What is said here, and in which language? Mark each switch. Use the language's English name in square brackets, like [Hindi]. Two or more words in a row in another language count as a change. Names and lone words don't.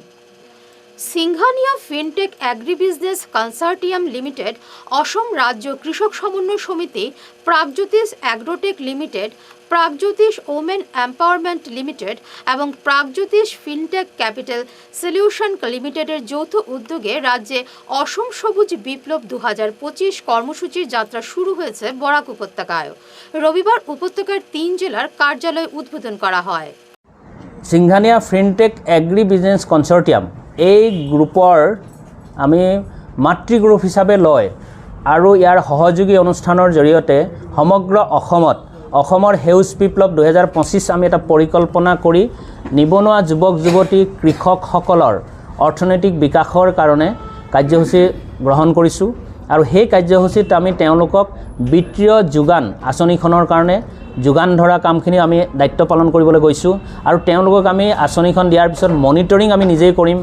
[Bangla] সিংঘানিয়া ফিনটেক অ্যাগ্রি বিজনেস কনসার্টিয়াম লিমিটেড, অসম রাজ্য কৃষক সমন্বয় সমিতি, প্রাগজ্যোতিষ অ্যাগ্রোটেক লিমিটেড, প্রাগজ্যোতিষ ওমেন এম্পাওয়ারমেন্ট লিমিটেড এবং প্রাগজ্যোতিষ ফিনটেক ক্যাপিটাল সলিউশন লিমিটেডের যৌথ উদ্যোগে রাজ্যে অসম সবুজ বিপ্লব 2025 কর্মসূচির যাত্রা শুরু হয়েছে বরাক উপত্যকায়। রবিবার উপত্যকার 3 জেলার কার্যালয় উদ্বোধন করা হয়। [Assamese] সিংঘানিয়া ফিনটেক এগ্ৰি বিজনেছ কনচৰ্টিয়াম এই গ্ৰুপৰ আমি মাতৃগ্ৰুপ হিচাপে লয় আৰু ইয়াৰ সহযোগী অনুষ্ঠানৰ জৰিয়তে সমগ্ৰ অসমৰ সেউজ বিপ্লৱ 2025 আমি এটা পৰিকল্পনা কৰি নিবনুৱা যুৱক যুৱতী কৃষকসকলৰ অৰ্থনৈতিক বিকাশৰ কাৰণে কাৰ্যসূচী গ্ৰহণ কৰিছোঁ আৰু সেই কাৰ্যসূচীত আমি তেওঁলোকক বিত্তীয় যোগান আঁচনিখনৰ কাৰণে যোগান ধৰা কামখিনি আমি দায়িত্ব পালন কৰিবলৈ গৈছোঁ আৰু তেওঁলোকক আমি আঁচনিখন দিয়াৰ পিছত মনিটৰিং আমি নিজেই কৰিম।